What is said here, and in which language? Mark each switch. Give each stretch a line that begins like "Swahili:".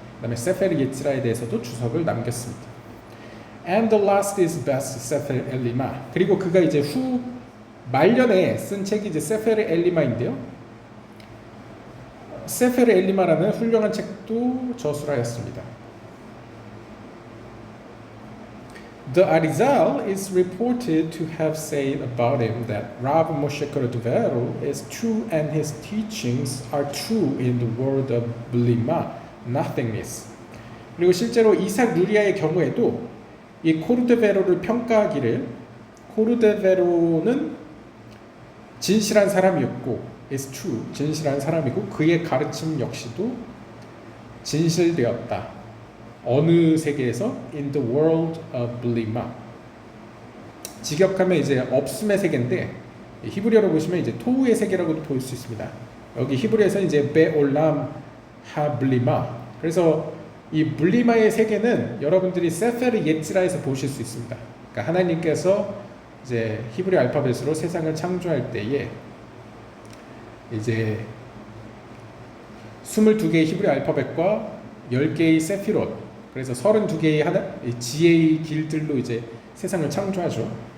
Korean: 그다음에 세페르 예츠라에 대해서도 주석을 남겼습니다.
English: And the last is best, 세페르 엘리마.
Korean: 그리고 그가 이제 후 말년에 쓴 책이 이제 세페르 엘리마인데요. 세페르 엘리마라는 훌륭한 책도 저술하였습니다.
English: The Arizal is reported to have said about him that Rav Moshe Cordovero is true and his teachings are true in the word of blima, nothingness.
Korean: 그리고 실제로 이삭 루리아의 경우에도 이 코르도베로를 평가하기를 코르도베로는 진실한 사람이었고
English: is true,
Korean: 진실한 사람이고 그의 가르침 역시도 진실되었다. 어느 세계에서
English: in the world of blima.
Korean: 직역하면 이제 없음의 세계인데 히브리어로 보시면 이제 토우의 세계라고도 볼 수 있습니다. 여기 히브리어에서 이제 베올람 하블리마. 그래서 이 물리마의 세계는 여러분들이 세페르 예츠라에서 보실 수 있습니다. 그러니까 하나님께서 이제 히브리 알파벳으로 세상을 창조할 때에 이제 22개의 히브리 알파벳과 10개의 세피롯, 그래서 32개의 지혜의 길들로 이제 세상을 창조하죠.